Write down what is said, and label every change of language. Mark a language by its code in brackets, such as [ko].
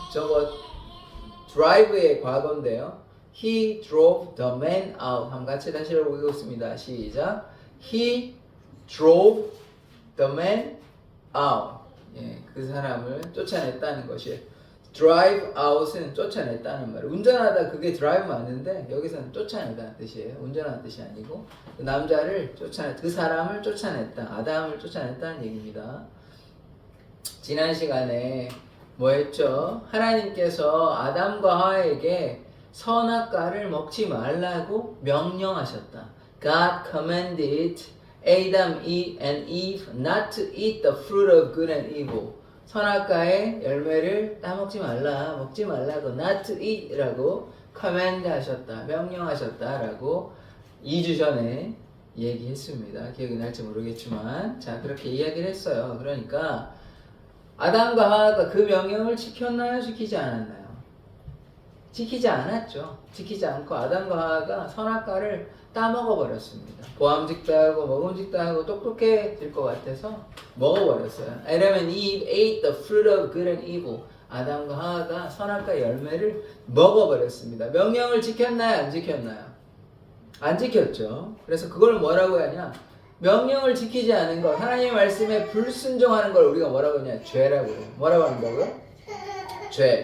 [ko] 저거 drive의 과거인데요. [en] He drove the man out. [ko] 한번 같이 다시 읽어보겠습니다. 시작. [en] He drove the man out. [ko] 예, 그 사람을 쫓아냈다는 것이에요. drive out은 쫓아냈다는 말이에요. 운전하다 그게 drive 맞는데 여기서는 쫓아내다는 뜻이에요. 운전하는 뜻이 아니고 그 남자를 그 사람을 쫓아냈다. 아담을 쫓아냈다는 얘기입니다. 지난 시간에 뭐 했죠? 하나님께서 아담과 하와에게 선악과를 먹지 말라고 명령하셨다. [en] God commanded Adam and Eve not to eat the fruit of good and evil. [ko] 선악과의 열매를 따먹지 말라, 먹지 말라고 [en] not to eat [ko] 라고 command 하셨다, 명령하셨다라고 2주 전에 얘기했습니다. 기억이 날지 모르겠지만 자 그렇게 이야기를 했어요. 그러니까 아담과 하와가 그 명령을 지켰나요? 지키지 않았나요? 지키지 않았죠. 지키지 않고 아담과 하와가 선악과를 따먹어 버렸습니다. 보암직도 하고 먹음직도 하고 똑똑해질 것 같아서 먹어버렸어요. [en] Adam and Eve ate the fruit of good and evil. [ko] 아담과 하와가 선악과 열매를 먹어버렸습니다. 명령을 지켰나요? 안 지켰나요? 안 지켰죠. 그래서 그걸 뭐라고 하냐? 명령을 지키지 않은 것, 하나님의 말씀에 불순종하는 걸 우리가 뭐라고 하냐? 죄라고 해요. 뭐라고 한다고요? 죄.